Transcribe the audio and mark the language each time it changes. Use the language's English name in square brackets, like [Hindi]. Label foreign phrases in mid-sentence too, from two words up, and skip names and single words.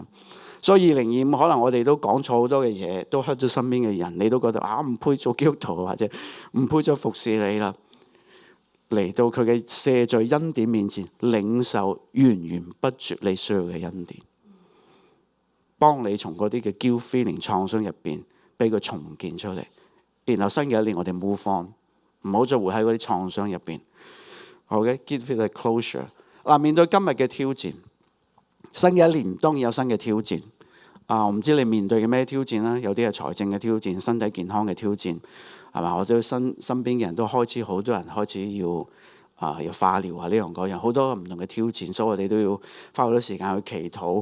[Cantonese] 所以2025可能我哋都講錯好多嘅嘢，都 hurt 咗身邊嘅人，你都覺得唔配做基督徒，或者唔配再服侍你啦。嚟到佢嘅赦罪恩典面前，領受源源不絕你需要嘅恩典，幫你從嗰啲嘅 [English] guilt feeling [Cantonese] 創傷入邊俾佢重建出嚟。然後新嘅一年我哋 [English] move on， [Cantonese] 唔好再活喺嗰啲創傷入邊。 [English] 好嘅 ，give it a closure。 [Cantonese] 面對今日嘅挑戰，新嘅一年當然有新嘅挑戰。我唔知你面對嘅咩挑戰啦？有啲係財政嘅挑戰，身體健康嘅挑戰，係嘛？我對身邊嘅人都開始，好多人開始要化療啊，呢樣嗰樣，好多唔同嘅挑戰，所以我哋都要花好多時間去祈禱。